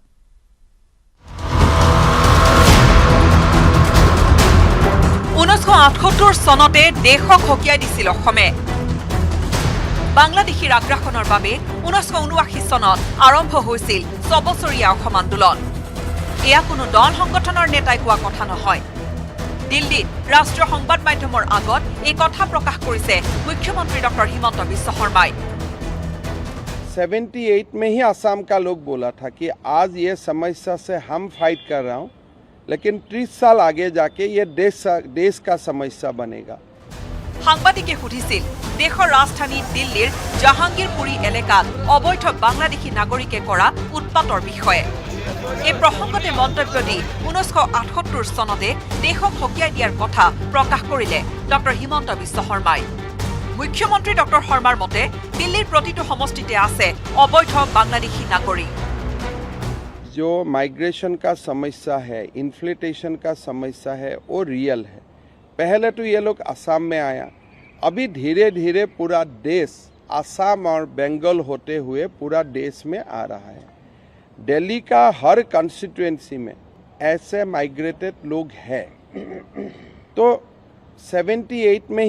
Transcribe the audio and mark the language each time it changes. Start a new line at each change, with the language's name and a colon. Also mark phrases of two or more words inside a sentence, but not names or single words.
Assamese: 1978 চনতে দেশক হকিয়াই দিছিল অসমে বাংলাদেশীৰ আগ্ৰাসনৰ বাবে 1979 চনত আৰম্ভ হৈছিল 6 বছৰীয়া অসম আন্দোলন এয়া কোনো দল সংগঠনৰ নেতাই কোৱা কথা নহয় দিল্লীত ৰাষ্ট্ৰীয় সংবাদ মাধ্যমৰ আগত এই কথা প্ৰকাশ কৰিছে মুখ্যমন্ত্ৰী ডক্টৰ হিমন্ত বিশ্ব শৰ্মাই
Hindi: 78 में ही असम का लोग बोला था कि आज ये समस्या से हम फाइट कर रहा हूं लेकिन 30 साल आगे जाके ये देश का समस्या बनेगा
Assamese: সাংবাদিকে সুধিছিল দেশৰ ৰাজধানী দিল্লীৰ জাহাংগীৰপুৰী এলেকাত অবৈধ বাংলাদেশী নাগৰিকে কৰা উৎপাতৰ বিষয়ে এই প্ৰসংগতে মন্তব্য দি 1978 চনতে দেশক হকিয়াই দিয়াৰ কথা প্ৰকাশ কৰিলে ডক্টৰ হিমন্ত বিশ্ব শৰ্মাই মুখ্যমন্ত্ৰী ডক্টৰ শৰ্মাৰ মতে দিল্লীৰ প্ৰতিটো সমষ্টিতে আছে অবৈধ বাংলাদেশী নাগৰিক
Hindi: जो माइग्रेशन का समस्या है इन्फ्लेटेशन का समस्या है वो रियल है पहले तो ये लोग असम में आया अभी धीरे धीरे पूरा देश असम और बंगाल होते हुए पूरा देश में आ रहा है दिल्ली का हर कॉन्स्टिट्यूएंसी में ऐसे माइग्रेटेड लोग हैं तो 78 में